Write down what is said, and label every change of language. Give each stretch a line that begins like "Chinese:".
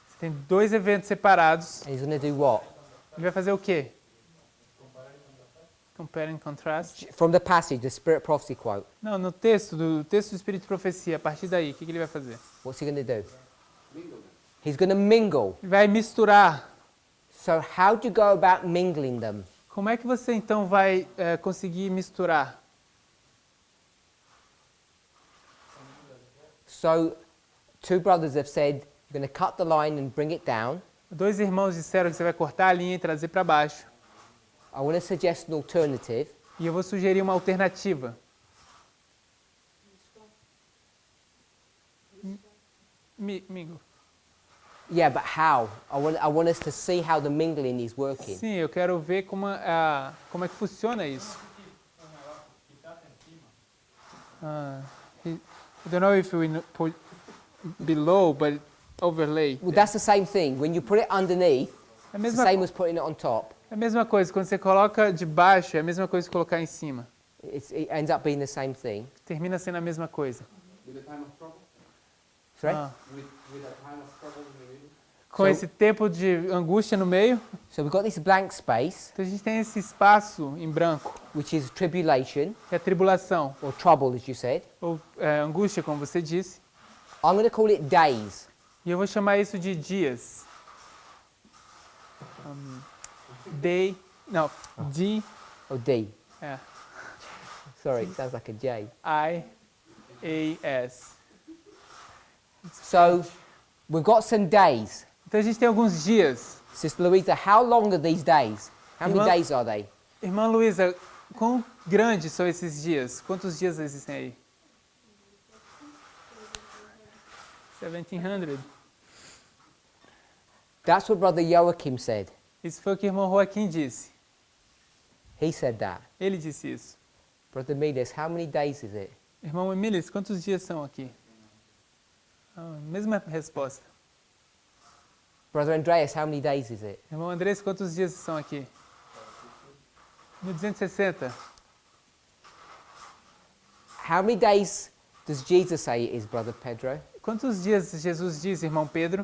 Portuguese: Você tem dois eventos separados.
English: And he's going to do what?
Portuguese: Ele vai fazer o quê?
English: Compare and contrast. From the passage, the Spirit Prophecy quote.
Portuguese: Não, no texto do Espírito de Profecia, a partir daí, o que ele vai fazer?
English: What's he going to do? He's going to mingle.
Portuguese: Ele vai misturar.
English: So how do you go about mingling them?
Portuguese: Como é que você então vai conseguir misturar?
English: So two brothers have said, you're going to cut the line and bring it down.
Portuguese: Dois irmãos disseram que você vai cortar a linha e trazer para baixo.
English: I want to suggest an alternative.
Portuguese: E eu vou sugerir uma alternativa.
English: Mingle. Yeah, but how? I want us to see how the mingling is working.
Portuguese: Sim, eu quero ver como é que funciona isso.
English: I don't know if we put below, but overlay. Well, that's the same thing. When you put it underneath,
Portuguese: É a
English: it's the same as putting it on top.
Portuguese: é a mesma coisa, quando você coloca de baixo, é a mesma coisa que colocar em cima.
English: It ends up being the same thing.
Portuguese: Termina sendo a mesma coisa.
English: With the time of trouble? Sorry? Ah, With the time of trouble in the middle?
Portuguese: com
English: So-
Portuguese: esse tempo de angústia no meio.
English: So we've got this blank space,
Portuguese: Então a gente tem esse espaço em branco,
English: which is tribulation,
Portuguese: que é a tribulação,
English: or trouble, as you said.
Portuguese: ou angústia, como você disse.
English: I'm going to call it days.
Portuguese: E eu vou chamar isso de dias. Day, não, D,
English: Or D.
Portuguese: é,
English: Sorry, it sounds like a J. I-A-S. So we've got some days.
Portuguese: Então a gente tem alguns dias.
English: Sister Louisa, how long are these days? How many
Portuguese: Irmã-
English: days are they?
Portuguese: Irmã Luísa, quão grandes são esses dias? Quantos dias existem aí? 1700.
English: That's what Brother Joachim said.
Portuguese: Isso foi o que o irmão Joaquim disse.
English: He said that.
Portuguese: Ele disse isso.
English: Brother Midas, how many days is it?
Portuguese: Irmão Emílias, quantos dias são aqui? Mesma resposta.
English: Brother Andreas, how many days is it?
Portuguese: Irmão Andrés, quantos dias são aqui? 1260.
English: How many days does Jesus say it is, Brother Pedro?
Portuguese: Quantos dias Jesus diz, irmão Pedro?